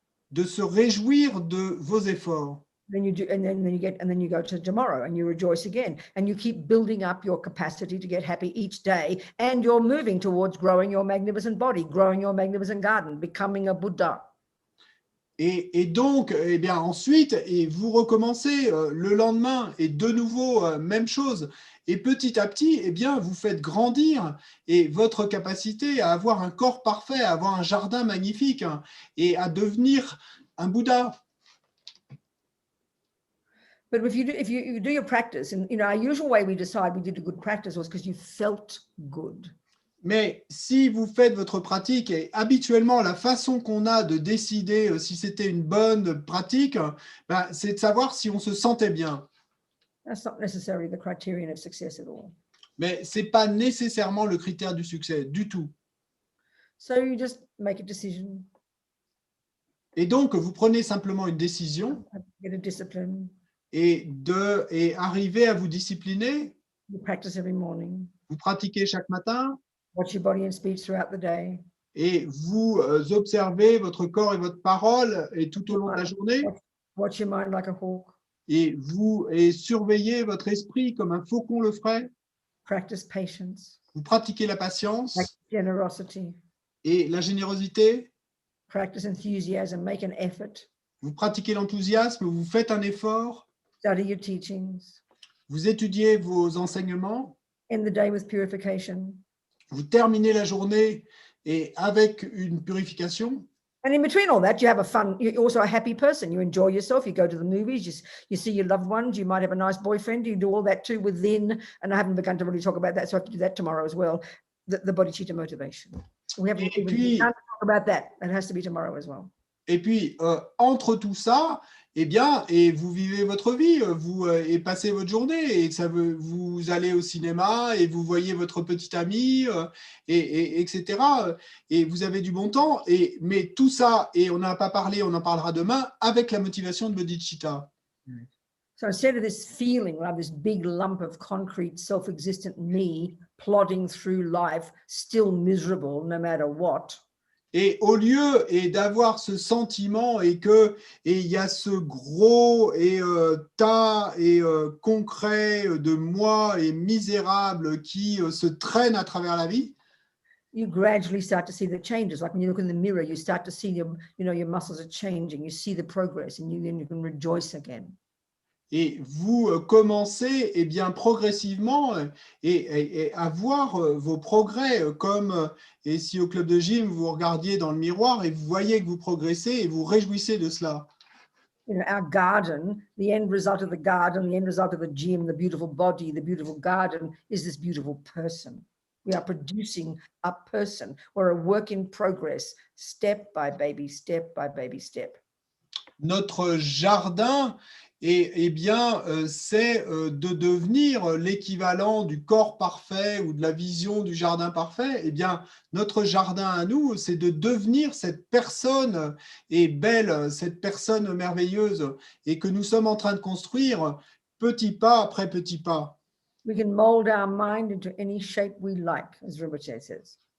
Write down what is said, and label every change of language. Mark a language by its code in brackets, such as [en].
[fr] de se réjouir de vos efforts. [en] Then you do, and then you go to tomorrow and you rejoice again, and you keep building up your capacity to get happy each day, and you're moving towards growing your magnificent body, growing your magnificent garden, becoming a Buddha. [fr] Et donc, eh bien, ensuite, et vous recommencez le lendemain, et de nouveau, même chose. Et petit à petit, eh bien, vous faites grandir et votre capacité à avoir un corps parfait, à avoir un jardin magnifique et à devenir un Bouddha. [en] But if you do your practice, and our usual way we decide we did a good practice was because you felt good. [fr] Mais si vous faites votre pratique, et habituellement, la façon qu'on a de décider si c'était une bonne pratique, ben, c'est de savoir si on se sentait bien. [en] That's not necessarily the criterion of success at all. [fr] Mais ce n'est pas nécessairement le critère du succès, du tout. [en] So you just make a decision. [fr] Et donc, vous prenez simplement une décision [en] Get a discipline. [fr] et arriver à vous discipliner. [en] You practice every morning. [fr] Vous pratiquez chaque matin. [en] Watch your body and speech throughout the day. [fr] Et vous observez votre corps et votre parole et tout au long de la journée. [en] Watch your mind like a hawk. [fr] Et vous surveillez votre esprit comme un faucon le ferait. [en] Practice patience. [fr] Vous pratiquez la patience [en] Practice generosity. [fr] et la générosité. [en] Practice enthusiasm. Make an effort. [fr] Vous pratiquez l'enthousiasme, vous faites un effort. [en] Study your teachings. [fr] Vous étudiez vos enseignements. [en] End the day with purification. [fr] Vous terminez la journée et avec une purification. [en] And in between all that, you have a fun, you're also a happy person. You enjoy yourself, you go to the movies, you see your loved ones, you might have a nice boyfriend, you do all that too within, and I haven't begun to really talk about that, so I have to do that tomorrow as well, the bodhicitta motivation. We haven't even begun to talk about that. That has to be tomorrow as well. [fr] Et puis, entre tout ça, eh bien, et vous vivez votre vie, vous et passez votre journée, et vous allez au cinéma, et vous voyez votre petit ami, etc. Et vous avez du bon temps, mais tout ça, et on n'a pas parlé, on en parlera demain, avec la motivation de bodhicitta. [en] So instead of this feeling, like this big lump of concrete, self-existent me plodding through life, still miserable no matter what. [fr] Et au lieu d'avoir ce sentiment et il y a ce gros tas concret de moi et misérable qui se traîne à travers la vie, [en] you gradually start to see the changes. Like when you look in the mirror, you start to see your muscles are changing. You see the progress, and then you can rejoice again. [fr] et vous commencez progressivement et à voir vos progrès comme et si au club de gym vous regardiez dans le miroir et vous voyez que vous progressez et vous réjouissez de cela. [en] Our garden, the end result of the garden, the end result of the gym, the beautiful body, the beautiful garden is this beautiful person. We are producing a person. We're a work in progress, step by baby step by baby step. [fr] Notre jardin, c'est de devenir l'équivalent du corps parfait ou de la vision du jardin parfait. Notre jardin à nous, c'est de devenir cette personne belle, cette personne merveilleuse et que nous sommes en train de construire petit pas après petit pas. [en] We can mold our mind into any shape we like, as Rinpoche says.